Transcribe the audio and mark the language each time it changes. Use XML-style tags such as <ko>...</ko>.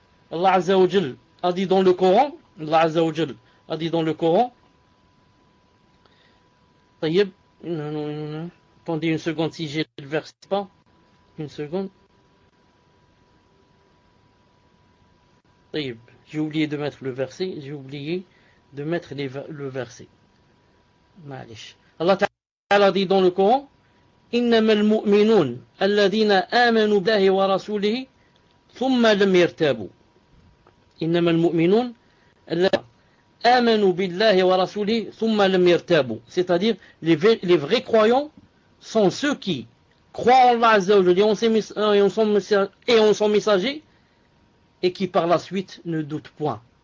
<fr>Allah Azza wa Jal a dit dans le Coran, Allah Azza wa Jal a dit dans le Coran, attendez une seconde si j'ai le verset pas, une seconde. J'ai oublié de mettre le verset, le verset. Allah Ta'ala dit dans le Coran,</fr> <ar>إنما المؤمنون الذين آمنوا بالله ورسوله ثم لم يرتابوا. إنما المؤمنون الذين آمنوا بالله ورسوله ثم لم يرتابوا.</ar> <fr>C'est-à-dire les vrais croyants sont ceux qui croient en Allah Azza wa Jalla et en son messager et qui par la suite ne doutent point.</fr>